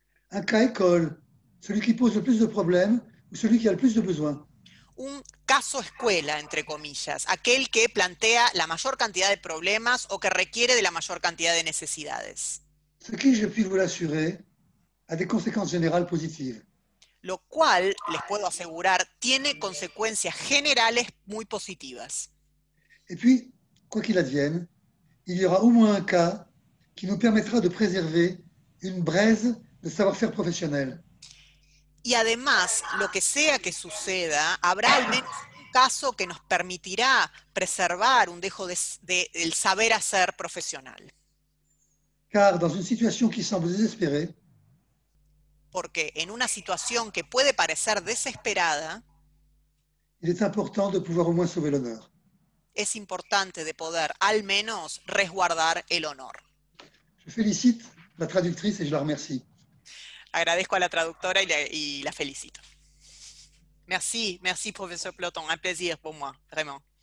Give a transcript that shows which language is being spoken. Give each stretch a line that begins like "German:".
French: Un cas école, celui qui pose le plus de problèmes ou celui qui a le plus de besoins.
Spanish: Un caso escuela, entre comillas, aquel que plantea la mayor cantidad de problemas o que requiere de la mayor cantidad de necesidades.
French: Ce qui, je puis vous l'assurer, a des conséquences générales positives.
Spanish: Lo cual, les puedo asegurar, tiene consecuencias generales muy positivas.
French: Et puis, quoi qu'il advienne, il y aura au moins un cas qui nous permettra de préserver une braise de savoir-faire professionnel.
Spanish: Y además, lo que sea que suceda, habrá al menos un caso que nos permitirá preservar un dejo del saber hacer profesional.
French: Car dans une situation qui semble désespérée,
Spanish: Porque en una situación que puede parecer desesperada,
French: il est important de pouvoir au moins sauver l'honneur.
Spanish: es importante de poder al menos resguardar el honor.
French: Je félicite la traductrice et je la remercie.
Spanish: Agradezco a la traductora y la felicito.
French: Merci, merci professeur Ploton, un plaisir pour moi, vraiment.